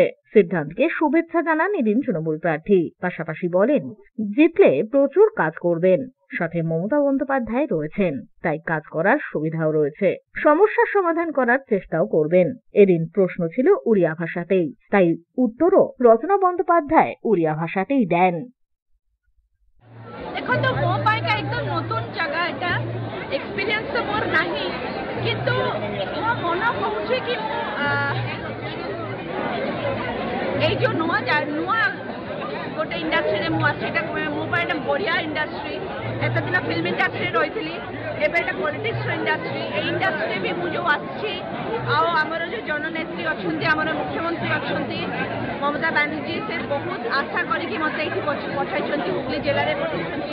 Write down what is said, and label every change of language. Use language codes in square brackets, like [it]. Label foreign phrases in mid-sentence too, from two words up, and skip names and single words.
[bn] সিদ্ধান্তকে শুভেচ্ছা জানান এদিন তৃণমূল প্রার্থী। পাশাপাশি বলেন, জিতলে প্রচুর কাজ করবেন, সাথে মমতা বন্দ্যোপাধ্যায় রয়েছেন, তাই কাজ করার সুবিধাও রয়েছে, সমস্যার সমাধান করার চেষ্টাও করবেন। এদিন প্রশ্ন ছিল উড়িয়া ভাষাতেই, তাই উত্তরও রচনা বন্দ্যোপাধ্যায় উড়িয়া ভাষাতেই দেন। এখন তো [or] ମୋ ପାଇଁକା [bn] একদম নতুন জায়গা, এটা এক্সপেরিয়েন্স তো [or] মোর ନାହିଁ, কিন্তু ମୋ ମନ କହୁଛି କି ମୁଁ [bn] এই যে [or] ନୂଆ ଗୋଟେ ଇଣ୍ଡଷ୍ଟ୍ରିରେ ମୁଁ ଆସିଛି, ଏଇଟା ମୋ ପାଇଁ ଏଇଟା ବଢ଼ିଆ ଇଣ୍ଡଷ୍ଟ୍ରି। ଏତେ ଦିନ ଫିଲ୍ମ ଇଣ୍ଡଷ୍ଟ୍ରିରେ ରହିଥିଲି, ଏବେ ଏଇଟା ପଲିଟିକ୍ସର ଇଣ୍ଡଷ୍ଟ୍ରି। ଏଇ ଇଣ୍ଡଷ୍ଟ୍ରିରେ ବି ମୁଁ ଯେଉଁ ଆସିଛି, ଆଉ ଆମର ଯେଉଁ ଜନନେତ୍ରୀ ଅଛନ୍ତି, ଆମର ମୁଖ୍ୟମନ୍ତ୍ରୀ ଅଛନ୍ତି ମମତା ବାନାର୍ଜୀ, ସେ ବହୁତ ଆଶା କରିକି ମୋତେ ଏଇଠି ପଠାଇଛନ୍ତି, ହୁଗଲି ଜିଲ୍ଲାରେ ପଠାଇଛନ୍ତି।